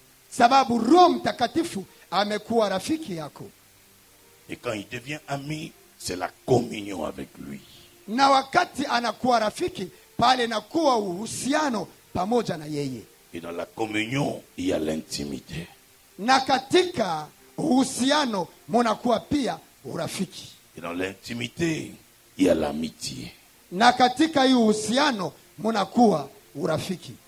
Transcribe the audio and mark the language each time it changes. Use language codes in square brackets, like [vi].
[sw] sababu Roho Mtakatifu amekuwa rafiki yako. [fr] Et quand il devient ami, c'est la communion avec lui. [sw] Na wakati anakuwa rafiki, pale nakuwa uhusiano pamoja na yeye. [fr] Et dans la communion, il y a l'intimité. [sw] Na katika uhusiano munakuwa pia urafiki. [fr] Et dans l'intimité, il y a l'amitié. [sw] Na katika hii uhusiano munakuwa urafiki.